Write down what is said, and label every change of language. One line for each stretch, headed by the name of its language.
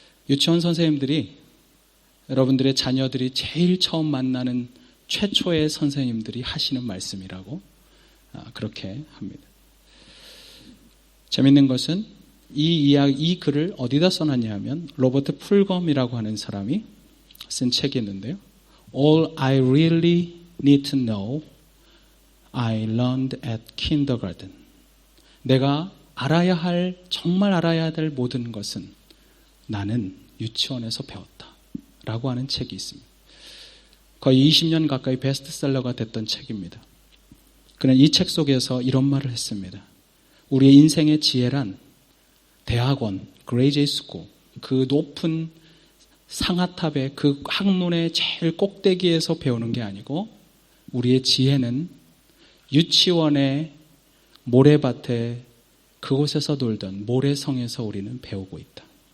Korean: 유치원 선생님들이 여러분들의 자녀들이 제일 처음 만나는 최초의 선생님들이 하시는 말씀이라고 그렇게 합니다. 재밌는 것은 이 글을 어디다 써놨냐 하면 로버트 풀검이라고 하는 사람이 쓴 책이 있는데요.
English: All I really need to know, I learned at kindergarten.
Korean: 내가 정말 알아야 될 모든 것은 나는 유치원에서 배웠다. 라고 하는 책이 있습니다. 거의 20년 가까이 베스트셀러가 됐던 책입니다. 그는 이 책 속에서 이런 말을 했습니다. 우리의 인생의 지혜란 대학원, 그레이지 스쿨, 그 높은 상아탑의 그 학문의 제일 꼭대기에서 배우는 게 아니고 우리의 지혜는 유치원의 모래밭에 그곳에서 놀던 모래성에서 우리는 배우고 있다.